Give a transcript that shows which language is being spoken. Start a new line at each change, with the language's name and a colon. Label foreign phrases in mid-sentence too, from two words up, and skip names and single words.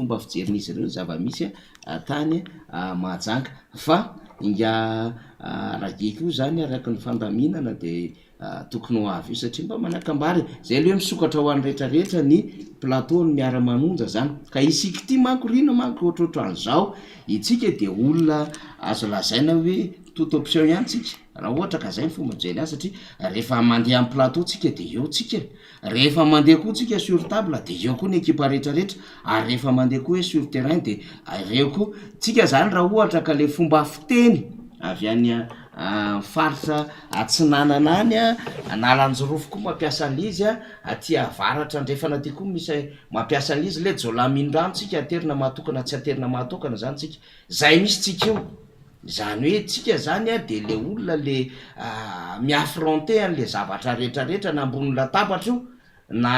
Malagasy: fomba fijerin'izy ireo zava-misy tany Mahajanga fa inga rageky io zany araky ny fandaminana de tokony ho avy io satria mba manakambary zay le hoe misokatra ho an'ny rehetrarehetra ny plateau ny miara-manonja zany ka isika ty manko rino manko ohatrohatran'izao itsika de olona azo lazaina hoe
French: toute option
Malagasy: ihany tsika raha ohatra ka zay ny fomba mijery azy satria rehefa mandeha amin'ny plateau tsika de eo tsika rehefa mandeha koa tsika
French: sur table
Malagasy: de eo koa ny ekipa rehetrarehetra ary rehefa mandeha koa hoe
French: sur terrain
Malagasy: de reo koa tsika zany raha ohatra ka le fomba fiteny avy any faritra atsinanana any analanjorofo koa mampiasa an'izy aty avaratra andrefana ty koa misy mampiasa an'izy le jolamindrano tsika aterina mahatokana tsy aterina mahatokana zany tsika zay misy tsika io zany hoe tsika zany de le olona le miaffronter an'le zavatra rehetrarehetra na ambony latabatra io na